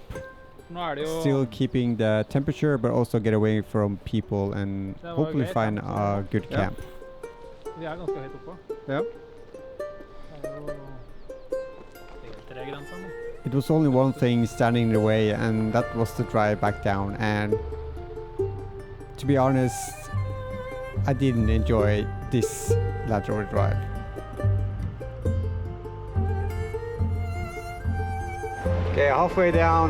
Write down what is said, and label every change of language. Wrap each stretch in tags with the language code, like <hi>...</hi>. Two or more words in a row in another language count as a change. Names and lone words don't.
<en>Still keeping the temperature, but also get away from people and hopefully find a good camp.</en> <no>Vi ganske høyt oppe.</no> <en>Yeah.</en> <no>Grensen.</no> <en>It was only one thing standing in the way, and that was the drive back down. And to be honest, I didn't enjoy this Land Rover drive. Okay, halfway down.</en>